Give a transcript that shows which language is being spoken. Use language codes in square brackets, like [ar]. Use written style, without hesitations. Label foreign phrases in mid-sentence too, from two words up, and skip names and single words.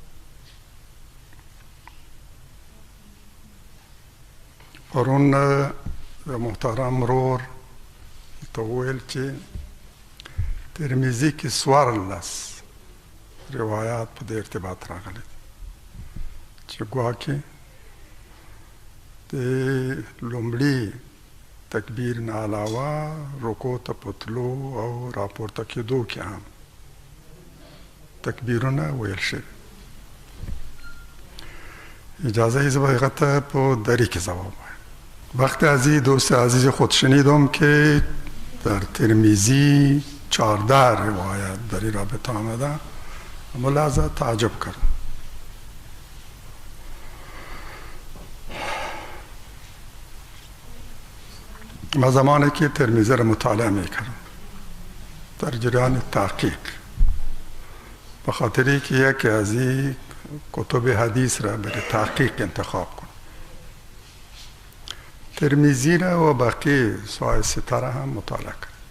[ps] پرون د محترم ورور ته وویل چې ترمذي کې 14 روایات په دې ارتباط راغلي دي چې ګواکې د لومړي تکبیر نه علاوه رکوع ته په تلو او راپورته کېدو کې هم تکبیرونه ویل شوي. اجازه زه به هغه ته په دری کې ځواب وایم. [fa] وقت عزیز دوست عزیز خود شنیدم که در ترمذی 14 روایت در این رابطه آمده. ملاحظه تعجب کردم. من زمانی که ترمذی را مطالعه میکردم در جریان تحقیق، به خاطری که یکی از این کتب حدیث را برای تحقیق انتخاب کنم، ترمذی را و باقی سوای سته را هم مطالعه کردم.